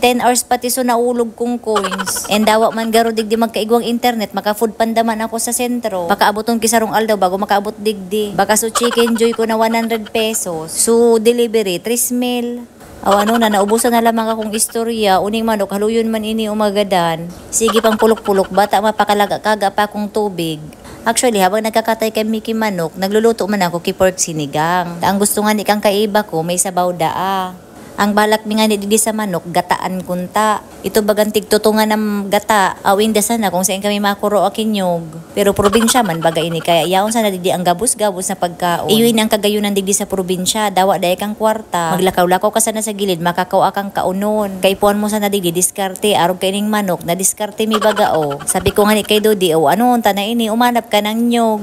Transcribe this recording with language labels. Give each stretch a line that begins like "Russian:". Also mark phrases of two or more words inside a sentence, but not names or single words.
Bikol: 10 hours pati so naulog kong coins. And dawa man garo digdi magkaigwang internet, maka-foodpanda man ako sa sentro. Pakaaboton kisarong aldaw bago makaabot digdi. Baka so chicken joy ko na 100 pesos.
English: So delivery, 3 mil.
Bikol: Aw ano na, naubusan na lamang akong istorya. Uning manok, haluyon man ini umagadan. Sige pang pulok-pulok, bata mapakalaga-kaga pa akong tubig. Actually, habang nagkakatay kay Mickey manok, nagluluto man ako kay pork sinigang. Ang gusto nga ni kang kaiba ko, may sabaw daa. Ang balak mi nga ni didi sa manok, gataan kunta. Ito bagang tigtutungan ng gata. Awin da sana kung saan kami makuro o kinyog. Pero probinsya man baga ini. Kaya yaon sana didi ang gabus-gabus na pagkaon. Iyon ang kagayunan digdi sa probinsya. Dawa dahi kang kwarta. Maglakaw-lakaw ka sana sa gilid, makakaw akang kaunon. Kay puan mo sana digdi, diskarte. Arog kaining manok, na diskarte mi baga o. Sabi ko nga ni kay Dodi, o ano, tana ini, umanap ka ng nyog.